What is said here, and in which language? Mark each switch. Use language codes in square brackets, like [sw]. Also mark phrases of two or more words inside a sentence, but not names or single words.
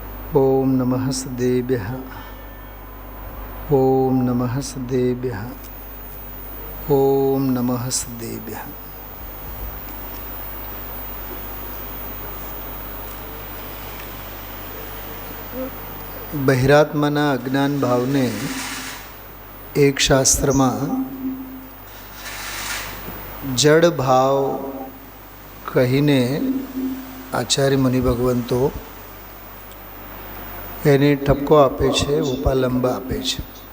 [sa] ओम नमः सदेभ्यः। ओम नमः सदेभ्यः। ओम नमः सदेभ्यः। [gu] બહિરાત્માના અજ્ઞાન ભાવને એક શાસ્ત્રમાં જડ ભાવ કહીને આચાર્ય મુનિ ભગવંતો એને ઠપકો આપે છે, ઉપાલંબ આપે છે.